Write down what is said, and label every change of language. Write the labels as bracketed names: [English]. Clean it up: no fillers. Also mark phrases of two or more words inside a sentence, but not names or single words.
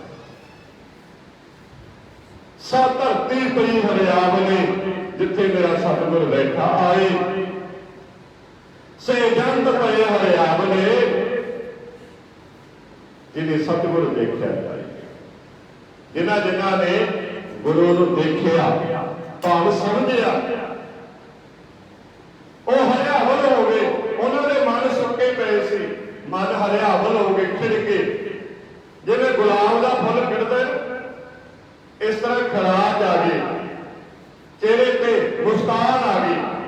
[Punjabi] ਸਾ ਧਰਤੀ ਪਈ ਹਰਿਆਵਲੇ, ਜਿੱਥੇ ਮੇਰਾ ਸਤਿਗੁਰ ਬੈਠਾ ਆਏ। ਸੇ ਜੰਤ ਪਏ ਹਰਿਆਵਲੇ, ਜਿਹਨੇ ਸਤਿਗੁਰ ਦੇਖਿਆ ਜਾਏ। ਜਿਨ੍ਹਾਂ ਜਿਨ੍ਹਾਂ ਨੇ ਗੁਰੂ ਨੂੰ ਦੇਖਿਆ, ਭਾਵ ਸਮਝਿਆ, ਵੋ ਹਰਿਆਵਲ ਹੋ ਗਏ। ਉਨ੍ਹੋਂ ਨੇ ਮਨ ਸੁੱਕੇ ਪੇ ਸੀ, ਮਨ ਹਰਿਆਵਲ ਹੋ ਗਏ, ਖਿੜ ਕੇ ਜਿਵੇਂ ਗੁਲਾਬ ਕਾ ਫੁੱਲ ਖਿੜਦਾ ਇਸ ਤਰ੍ਹਾਂ ਖਰਾਜ ਆ ਗਈ, ਚਿਹਰੇ ਪੇ ਮੁਸਕਾਨ ਆ ਗਈ।